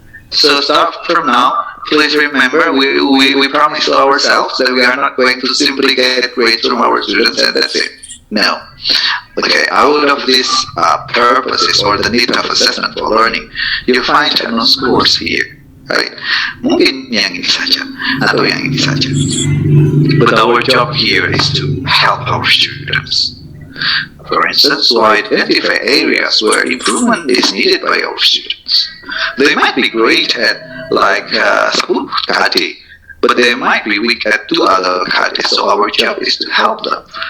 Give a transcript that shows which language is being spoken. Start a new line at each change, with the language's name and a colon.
English: So start from now. Please remember, we promised ourselves that we are not going to simply get grades from our students and that's it. No. Okay, out of these purposes or the need of assessment for learning, you find no scores here. Right?
Indonesian: Mungkin yang ini saja atau yang ini saja.
English: But our job here is to help our students. For instance, to identify areas where improvement is needed by our students. They might be great at 10 KD, but they might be weak at 2 other KD, so our job is to help them.